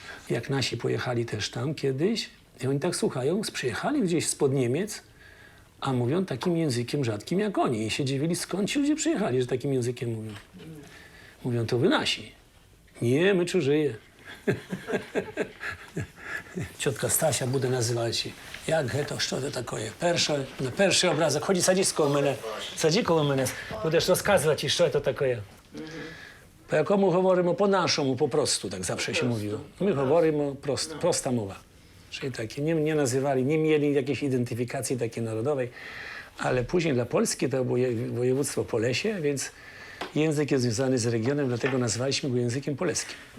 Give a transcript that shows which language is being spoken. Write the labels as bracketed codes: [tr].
[pl] Jak nasi pojechali też tam kiedyś i oni tak słuchają, przyjechali gdzieś spod Niemiec, a mówią takim językiem rzadkim jak oni. I się dziwili, skąd ci ludzie przyjechali, że takim językiem mówią. Mówią, to wy nasi. Nie, my czużyje. Ciotka Stasia bude nazywać. Jak to, [uk] що це таке? На перший образок. [pl] Chodzi, [uk] садись коло мене. Саді коло мене. Будеш розказувати, що це таке. [pl] Po jakomu [uk] говоримо по-нашому, [pl] po prostu, tak zawsze się mówiło. My [uk] говоримо [pl] prosta mowa. Czyli takie, nie nazywali, nie mieli jakiejś identyfikacji takiej narodowej, ale później dla Polski to było województwo Polesie, więc język jest związany z regionem, dlatego nazwaliśmy go językiem poleskim.